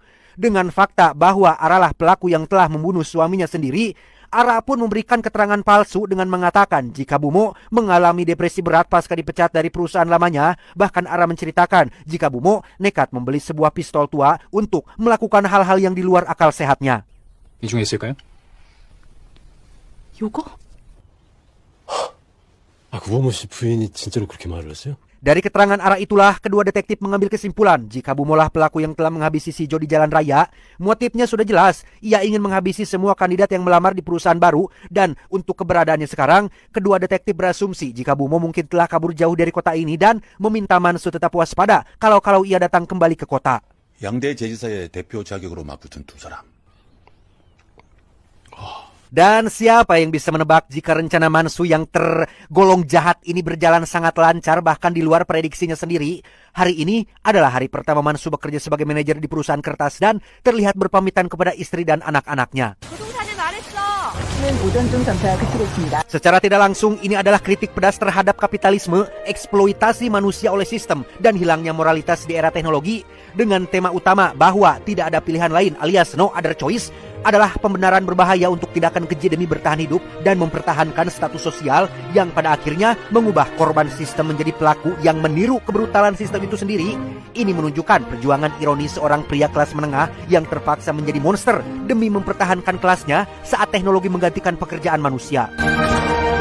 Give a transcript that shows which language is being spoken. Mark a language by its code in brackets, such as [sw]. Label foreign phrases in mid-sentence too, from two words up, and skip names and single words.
[id] Dengan fakta bahwa Aralah pelaku yang telah membunuh suaminya sendiri, Ara pun memberikan keterangan palsu dengan mengatakan jika Bumo mengalami depresi berat pasca dipecat dari perusahaan lamanya. Bahkan Ara menceritakan jika Bumo nekat membeli sebuah pistol tua untuk melakukan hal-hal yang di luar akal sehatnya. [ko] 이 중에 있을까요? 요거? 구범호 씨 부인이 진짜로 그렇게 말을 했어요? [id] Dari keterangan Ara itulah kedua detektif mengambil kesimpulan jika Bumolah pelaku yang telah menghabisi Sijo di jalan raya. Motifnya sudah jelas, ia ingin menghabisi semua kandidat yang melamar di perusahaan baru. Dan untuk keberadaannya sekarang, kedua detektif berasumsi jika Bumo mungkin telah kabur jauh dari kota ini dan meminta Mansu tetap waspada kalau ia datang kembali ke kota. [ko] 양대 제지사의 대표 자격으로 맞붙은 두 사람. [id] Dan siapa yang bisa menebak jika rencana Mansu yang tergolong jahat ini berjalan sangat lancar bahkan di luar prediksinya sendiri. Hari ini adalah hari pertama Mansu bekerja sebagai manajer di perusahaan kertas dan terlihat berpamitan kepada istri dan anak-anaknya. Secara tidak langsung ini adalah kritik pedas terhadap kapitalisme, eksploitasi manusia oleh sistem, dan hilangnya moralitas di era teknologi. Dengan tema utama bahwa tidak ada pilihan lain alias no other choice adalah pembenaran berbahaya untuk tindakan keji demi bertahan hidup dan mempertahankan status sosial yang pada akhirnya mengubah korban sistem menjadi pelaku yang meniru kebrutalan sistem itu sendiri. Ini menunjukkan perjuangan ironis seorang pria kelas menengah yang terpaksa menjadi monster demi mempertahankan kelasnya saat teknologi menggantikan pekerjaan manusia.